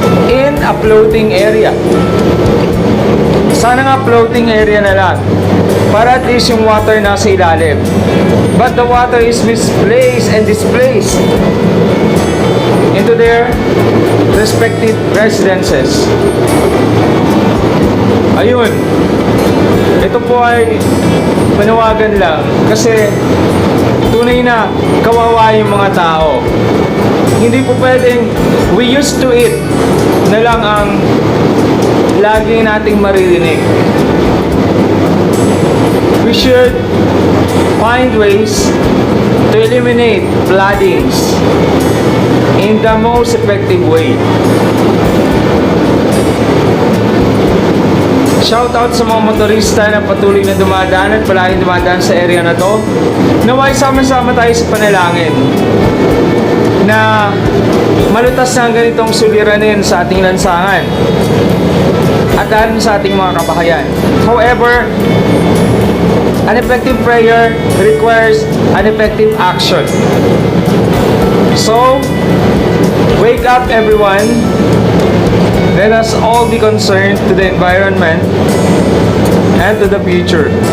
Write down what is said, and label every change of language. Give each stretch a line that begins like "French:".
English: In a floating area.
Filipino: Sana nga floating area na lang. Para at least yung water nasa ilalim.
English: But the water is misplaced and displaced into their respective residences.
Filipino: Ayun. Ito po ay panawagan lang kasi tunay na kawawa yung mga tao. Hindi po pwedeng
English: we used to it
Filipino: na lang ang lagi nating maririnig.
English: We should find ways to eliminate floodings in the most effective way.
Filipino: Shout out sa mga motorista na patuloy na dumadaan at palaging dumadaan sa area na to. Naway sama-sama tayo sa panalangin na malutas na ang ganitong suliranin sa ating lansangan at dahil sa ating mga kabahayan.
English: However, an effective prayer requires an effective action. So, wake up everyone. Let us all be concerned to the environment and to the future.